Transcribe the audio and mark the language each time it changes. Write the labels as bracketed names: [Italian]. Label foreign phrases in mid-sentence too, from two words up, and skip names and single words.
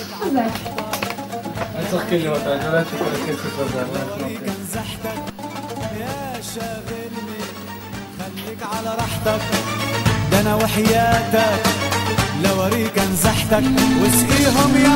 [Hebrew] זה? אני צריך לראות, אני יודעת שכל הכסף הזה, [Arabic] يا شاغلني خليك على راحتك ده انا وحياتك لو اوريك انزحتك واسقيهم يا